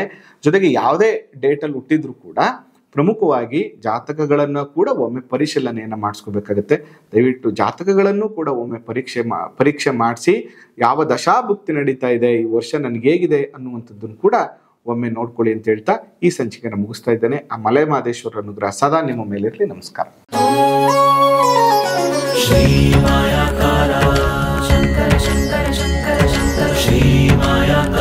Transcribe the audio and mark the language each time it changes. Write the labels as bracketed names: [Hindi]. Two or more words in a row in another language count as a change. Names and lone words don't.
[Kannada] ಜೊತೆಗೆ ಯಾವುದೇ ಡೇಟಲ್ಲಿ ಹುಟ್ಟಿದ್ರು ಕೂಡ ಪ್ರಮುಖವಾಗಿ ಜಾತಕಗಳನ್ನು ಕೂಡ ಒಮ್ಮೆ ಪರಿಶೀಲನೆಯನ್ನು ಮಾಡಿಸ್ಕೋಬೇಕಾಗತ್ತೆ. ದಯವಿಟ್ಟು ಜಾತಕಗಳನ್ನು ಕೂಡ ಒಮ್ಮೆ ಪರೀಕ್ಷೆ ಮಾಡಿಸಿ ಯಾವ ದಶಾಭುಕ್ತಿ ನಡೀತಾ ಇದೆ, ಈ ವರ್ಷ ನನಗೆ ಹೇಗಿದೆ ಅನ್ನುವಂಥದ್ದನ್ನು ಕೂಡ ಒಮ್ಮೆ ನೋಡ್ಕೊಳ್ಳಿ ಅಂತ ಹೇಳ್ತಾ ಈ ಸಂಚಿಕೆಯನ್ನು ಮುಗಿಸ್ತಾ ಇದ್ದೇನೆ. ಆ ಮಲೆ ಮಹದೇಶ್ವರ ಅನುಗ್ರಹ ಸದಾ ನಿಮ್ಮ ಮೇಲಿರಲಿ. ನಮಸ್ಕಾರ. [Sanskrit] श्री मायाकारा शंकर शंकर शंकर शंकर श्री माया